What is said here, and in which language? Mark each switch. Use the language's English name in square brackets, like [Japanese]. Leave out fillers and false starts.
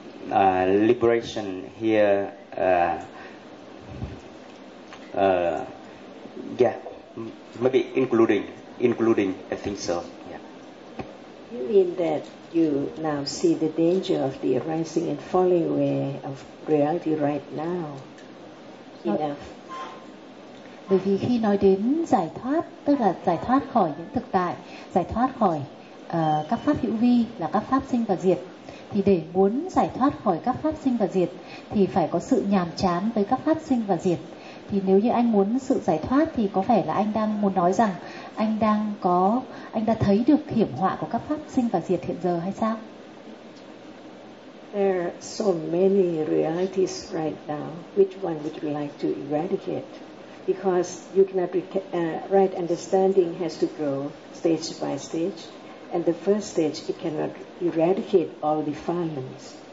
[English] Liberation here, yeah, maybe including, I think so, yeah. You mean that you now see the danger of the arising and falling away of reality right now? Enough. [Vietnamese] Bởi vì khi nói đến giải thoát, tức là giải thoát khỏi những thực tại, giải thoát khỏi các pháp hữu vi là các pháp sinh và diệt, thì để muốn giải thoát khỏi các pháp sinh và diệt thì phải có sự nhàm chán với các pháp sinh và diệt. Thì nếu như anh muốn sự giải thoát thì có vẻ là anh đang muốn nói rằng anh đã thấy được hiểm họa của các pháp sinh và diệt hiện giờ hay sao? [English] There are so many realities right now. Which one would you like to eradicate? Because you cannot right understanding has to grow stage by stage, and the first stage it cannot eradicate all defilements.